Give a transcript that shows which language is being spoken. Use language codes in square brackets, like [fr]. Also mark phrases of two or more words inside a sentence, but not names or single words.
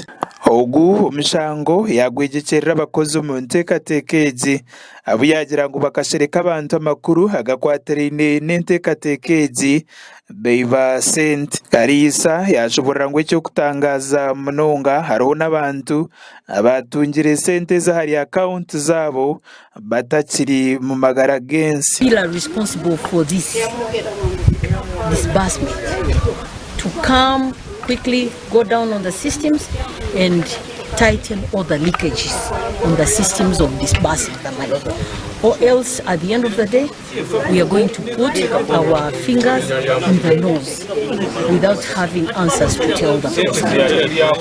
[nyn] Ogu omushango yagwejekyerera abakozi omu nteekateeka egi abu yagira ngu bakashereka abantu amakuru agakwatiraine n'enteekateeka egi beiba sente. Kalisa yashoborera ngu ekyokutangaza munonga hariho n'abantu abatungire sente zahari account zaabo batakiri mu magara gensi. [en] People are responsible for this disbursement to come quickly, go down on the systems and tighten all the leakages on the systems of disbursing the money. Or else, at the end of the day, we are going to put our fingers in the nose without having answers to tell the president.